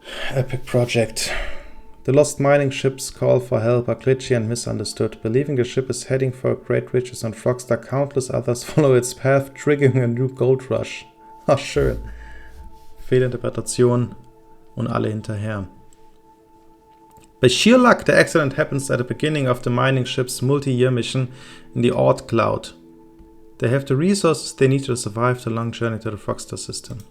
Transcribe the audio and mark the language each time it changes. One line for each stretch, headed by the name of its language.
English: Epic Project. The lost mining ship's call for help are glitchy and misunderstood. Believing the ship is heading for great riches on Frogstar, countless others follow its path, triggering a new gold rush.
German: Ach, schön. Fehlinterpretation und alle hinterher.
English: By sheer luck, the accident happens at the beginning of the mining ship's multi-year mission in the Oort Cloud. They have the resources they need to survive the long journey to the Frogstar system.